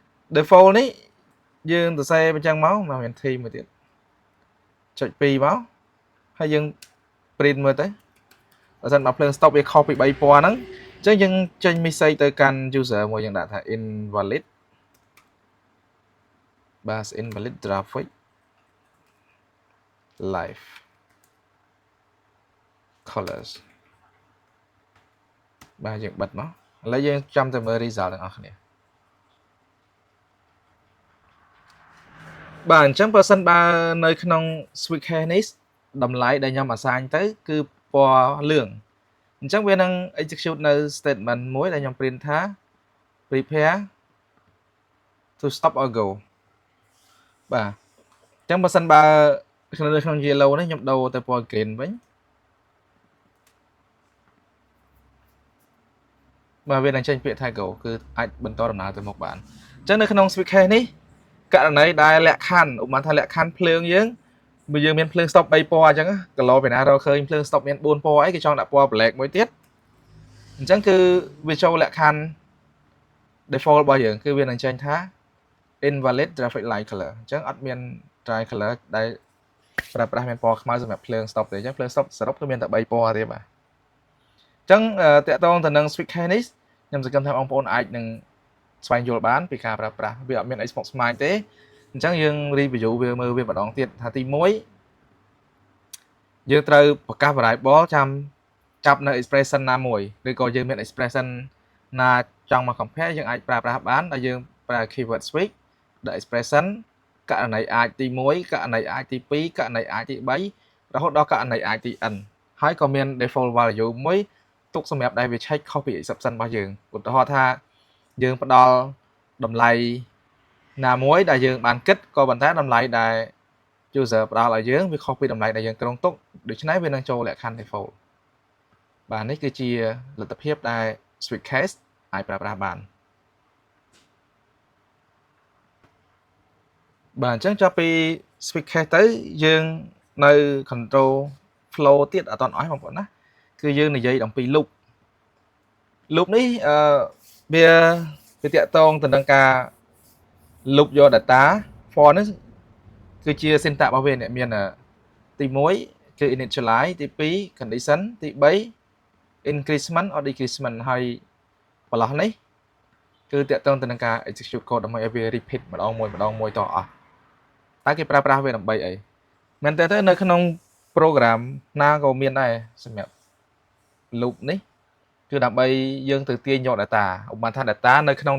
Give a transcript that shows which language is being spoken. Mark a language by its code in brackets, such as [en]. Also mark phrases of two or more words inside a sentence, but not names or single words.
[km] default នេះយើងសរសេរអញ្ចឹងមកមាន T មួយទៀតចុច2មកហើយយើង print មើលទៅបើសិនមកភ្លើង stop វាខុសពី3ពណ៌ហ្នឹងអញ្ចឹងយើងចេញ message ទៅកាន់ user មួយយើងដាក់ថា invalid បាទ [en] invalid graphic live colors [km] បាទយើងបិទមកឥឡូវយើងចាំទៅមើល result ទាំងអស់គ្នាបាទអ ញ្ចឹងបើសិនបើនៅក្នុង [en] switch case [km] នេះតម្លៃដែលខ្ញុំ assign ទៅគឺពណ៌លឿងអញ្ចឹងវានឹង execute នៅ statement មួយដែលខ្ញុំ print ថា [en] prepare to stop or go [km] បាទអញ្ចឹងបើសិនបើក្នុង yellow នេះខ្ញុំដូរទៅពណ៌ green វិញ បាទវានឹងចេញពាក្យថា go គឺអាចបន្តដំណើរទៅមុខបានអញ្ចឹងនៅក្នុង [en] switch case [km] នេះករណីដែលលក្ខខណ្ឌឧបមាថាលក្ខខណ្ឌភ្លើងយើង បើយើងមានភ្លើង stop 3ពណ៌អញ្ចឹងគីឡូពីណារកឃើញភ្លើង stop មាន4ពណ៌អីគេចង់ដាក់ពណ៌ black មួយទៀតអញ្ចឹងគឺវា ចូលលក្ខខណ្ឌ default របស់យើងគឺវានឹងចេញថា [en] invalid traffic light color [km] អញ្ចឹងអត់មាន [en] dry color [km] ដែលប្រើប្រាស់មានពណ៌ខ្មៅសម្រាប់ភ្លើង stop ទេអញ្ចឹងភ្លើង stop សរុបគឺមានតែ3ពណ៌ទេបាទអញ្ចឹងតាក់ទងទៅនឹង [en] switch case [km] នេះខ្ញុំសង្ឃឹមថាបងប្អូនអាចនឹងស្វែងយល់បានពីការប្រើប្រាស់វាអត់មានអីស្មុគស្មាញទេអញ្ចឹងយើង review វាមើលវាម្ដងទៀតថាទី1 យើងត្រូវប្រកាស variable ចាប់នៅ expression ណាមួយឬក៏យើងមាន expression ណាចង់មក compare យើងអាចប្រើប្រាស់បានដែលយើងប្រើ [en] keyword switch the expression [km] ករណីអាចទី1ករណីអាចទី2ករណីអាចទី3រហូតដល់ករណីអាចទី n ហើយក៏មាន default value មួយទុកសម្រាប់ដែលវាឆែកខុសពី exception របស់យើងឧទាហរណ៍ថាយើងផ្ដល់តម្លៃណាមួយដែលយើងបានគិតក៏ប៉ុន្តែតម្លៃដែល user ផ្ដល់ឲ្យយើងវាខុសពីតម្លៃដែលយើងគ្រោងទុកដូច្នេះវានឹងចូលលក្ខខណ្ឌ default បាទនេះគឺជាលទ្ធភាពដែល [en] switch case [km] អាចប្រើប្រាស់បានបាទអញ្ចឹងចាប់ពី [en] switch case [km] ទៅយើង នៅ [en] control flow [km] ទៀតអត់ទាន់អស់បងប្អូនណាគឺយើងនិយាយអំពី loop នេះវាតាក់ទងទៅនឹងការ loop យក [en] data for [km] នេះគឺជា syntax របស់វាមានទី1គឺ initialize ទី2 condition ទី3 [en] increment or decrement [km] ហើយបន្លោះនេះគឺតាក់ទងទៅនឹងការ [en] execute code [km] ដើម្បីឲ្យវា repeat ម្ដងមួយតអស់តើគេប្រើប្រាស់វាដើម្បីអីមែនតើនៅក្នុង program ណាក៏មានដែរសម្រាប់ loop នេះគឺដើម្បីយើងទៅទាញយក data ឧបមាថា data នៅក្នុង